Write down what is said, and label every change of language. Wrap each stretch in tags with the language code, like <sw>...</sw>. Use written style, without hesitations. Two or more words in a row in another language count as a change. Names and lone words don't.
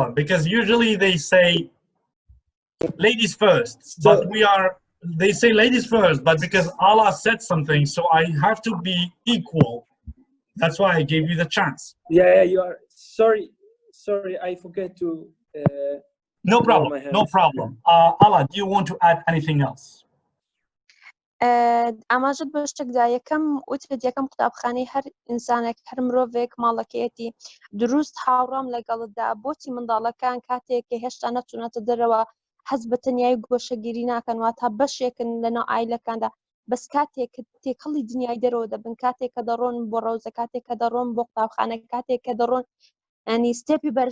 <en>Because usually they say ladies first, but they say ladies first, but because Allah said something, so I have to be equal. That's why I gave you the chance. Yeah, you are. Sorry, I forget to. No problem. Allah, do you want to add anything else?</en> <ckb>ئاماژت بە شتێکدا یەکەم وترت یەکەم قوتابخانەی هەر ئینسانێک هەر مرۆڤێک ماڵەکەیەتی دروست هاوڕام لەگەڵتدا بۆچی منداڵەکان کاتێک کە هێشتا نەچوونەتە دەرەوە حەز بە تەنیایی گۆشەگیری ناکەن واتە بەشێکن لەناو عایلەکاندا بەس کاتێک تێکەڵی دنیای دەرەوە دەبن کاتێک کە دەڕۆن بۆ ڕەوزە کاتێک کە دەڕۆن بۆ قوتابخانە کاتێک کە دەڕۆن ینی ستێپی</ckb>